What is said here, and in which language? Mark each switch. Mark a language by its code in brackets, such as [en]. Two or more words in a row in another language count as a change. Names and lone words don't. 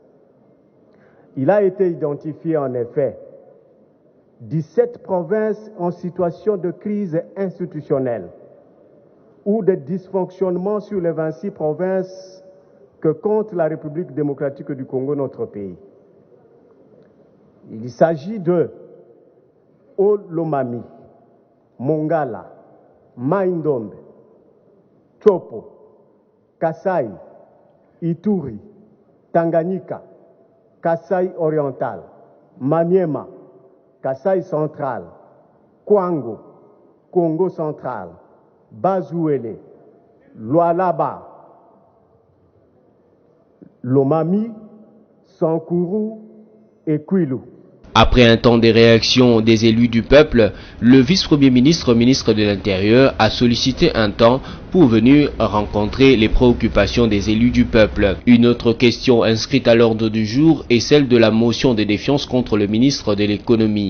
[fr] Il a été identifié en effet 17 provinces en situation de crise institutionnelle ou de dysfonctionnement sur les 26 provinces que compte la République démocratique du Congo, notre pays. Il s'agit de Olomami, Mongala, Mai-Ndombe, Chopo, Kasai, Ituri, Tanganyika, Kasai oriental, Maniema, Kasai central, Kwango, Congo central, Bazouele, Lualaba, Lomami, Sankuru et Kwilu. Après un temps de réaction des élus du peuple, le vice-premier ministre, ministre de l'Intérieur, a sollicité un temps pour venir rencontrer les préoccupations des élus du peuple. Une autre question inscrite à l'ordre du jour est celle de la motion de défiance contre le ministre de l'économie.